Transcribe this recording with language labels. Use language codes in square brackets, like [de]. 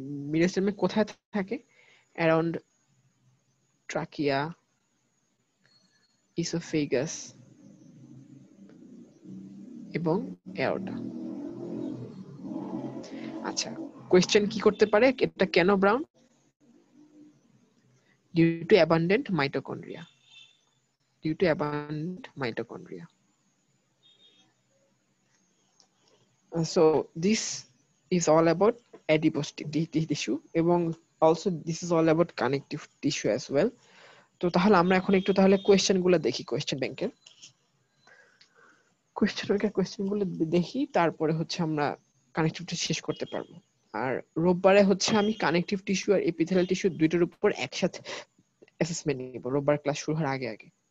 [bn] মিডিয়াস্টাইনামে কোথায় থাকে? Around trachea, oesophagus এবং এওরটা। আচ্ছা, কোয়েশ্চেন কি করতে পারে এটা কেন brown? [en] Due to abundant mitochondria, due to abundant mitochondria. So this is all about adipose tissue, [bn] এবং [en] also this is all about connective tissue as well. [bn] তো তাহলে আমরা এখন একটু তাহলে কোয়েশ্চেন গুলো দেখি, কোয়েশ্চেন ব্যাংকের কোয়েশ্চেন গুলো দেখি, তারপরে হচ্ছে আমরা কানেকটিভ টিস্যু শেষ করতে পারবো। আর রোববারে হচ্ছে আমি কানেকটিভ টিস্যু আর এপিথেলিয়াল টিস্যু দুইটার উপর একসাথে অ্যাসেসমেন্ট নিব, রোববার ক্লাস শুরু হওয়ার আগে আগে।